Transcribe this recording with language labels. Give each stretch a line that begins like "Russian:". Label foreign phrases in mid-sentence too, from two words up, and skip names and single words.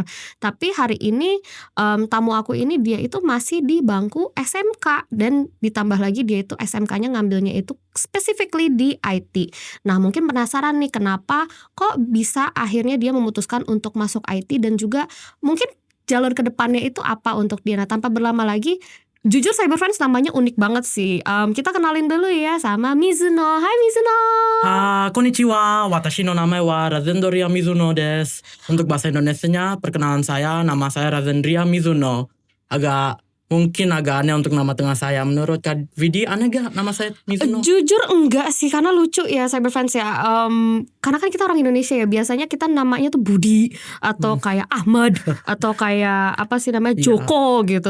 Indonesian: Tapi hari ini tamu aku ini dia itu masih di bangku SMK dan ditambah lagi dia itu SMK-nya ngambilnya itu specifically di IT. Nah mungkin penasaran nih kenapa kok bisa akhirnya dia memutuskan untuk masuk IT dan juga mungkin jalur ke depannya itu apa untuk dia. Nah tanpa berlama lagi, jujur Cyber Friends namanya unik banget sih. Kita kenalin dulu ya sama Mizuno. Hai Mizuno.
Japanese: Konnichiwa, watashi no namae wa Razendria Mizuno desu.
Indonesian: Untuk bahasa Indonesianya, perkenalan saya, nama saya Razendria Mizuno. Mungkin agak aneh untuk nama tengah saya. Menurut Kak Vidi, aneh gak nama saya Mizuno? Jujur enggak sih, karena lucu ya Cyber Friends ya. Karena kan kita orang Indonesia ya, biasanya kita namanya tuh Budi atau kayak Ahmad atau kayak apa sih namanya Joko gitu.